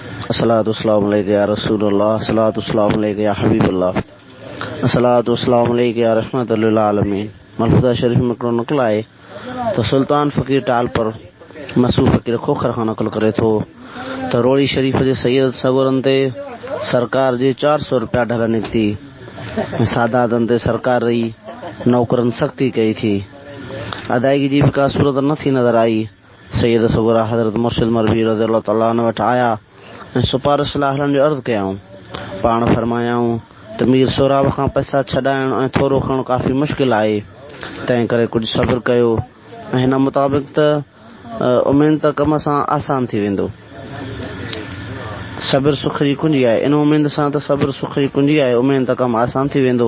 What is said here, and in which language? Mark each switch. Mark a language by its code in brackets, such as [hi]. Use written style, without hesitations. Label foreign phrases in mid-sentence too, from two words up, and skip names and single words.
[ar] الصلاة والسلام عليك يا رسول الله، الصلاة والسلام عليك يا حبيب الله، الصلاة والسلام عليك يا رحمة للعالمين. [sd] मलफूजा शरीफ में हिकिड़ो नक़ल आहे त सुल्तान फ़कीर टाल पर मसूफ़ फ़कीर खोखर खां नक़ल करे थो त रोड़ी शरीफ जे सैयद सगोरनि ते सरकार जे 400 रुपया ढल निकिती। सादातनि ते सरकार रही, नौकरनि सख़्ती कई थी, अदायगी जी भी का सूरत न थी नज़र आई। सैयद सगोरा हज़रत मुर्शिद मरवी [ar] رضي الله تعالى عنه [sd] वटि आया ऐं सुपारिश लाइ हलण जो अर्ज़ कयाऊं। पाण फरमायाऊं त मीर सोराब खां पैसा छॾाइण ऐं थोरो खणणु काफ़ी मुश्किल आहे, तंहिं करे कुझु सब्र कयो ऐं हिन मुताबिक़ त उमेद त कम सां आसान थी वेंदो। सब्र सुख जी कुंजी आहे, इन उमेद सां त सब्र सुख जी कुंजी आहे, उमेद त कमु आसान थी वेंदो।